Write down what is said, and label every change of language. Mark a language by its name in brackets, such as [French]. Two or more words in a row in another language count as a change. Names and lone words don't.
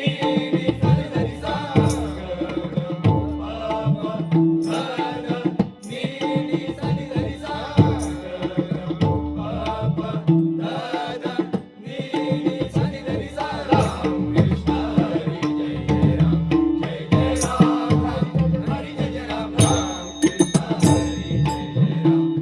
[Marathi] नी सा नी ध नी सा ग ग प प ध ध नी नी सा नी ध नी सा ग ग प प ध ध नी नी सा नी ध नी सा राम कृष्ण हरी जय जय राम जय जय राम हरी जय जय राम राम कृष्ण हरी जय जय राम